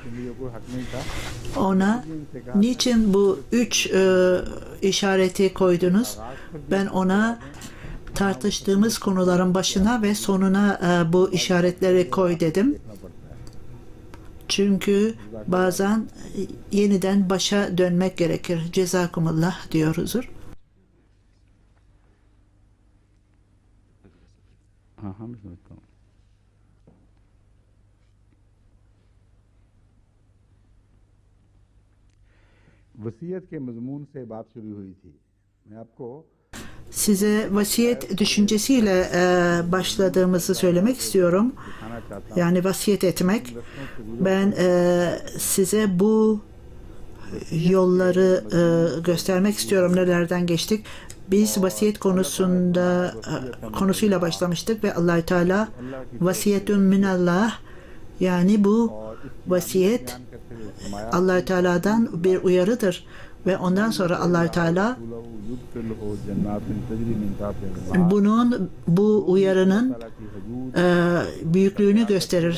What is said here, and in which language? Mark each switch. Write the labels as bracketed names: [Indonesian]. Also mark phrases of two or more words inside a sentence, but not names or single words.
[Turkish] Ona niçin bu 3 işareti koydunuz? Ben ona tartıştığımız konuların başına ve sonuna bu işaretleri koy dedim. Çünkü bazen yeniden başa dönmek gerekir. Cezakumullah diyor huzur. [Urdu] وصیت کے مضمون سے بات شروع ہوئی تھی. میں آپ کو [Turkish] size vasiyet düşüncesiyle başladığımızı söylemek istiyorum. Yani vasiyet etmek. Ben size bu yolları göstermek istiyorum. Nelerden geçtik? Biz vasiyet konusuyla başlamıştık ve Allah-u Teala [Arabic] وصية من الله, [Turkish] yani bu vasiyet Allah-u Teala'dan bir uyarıdır ve ondan sonra Allah-u Teala bu uyarının büyüklüğünü gösterir.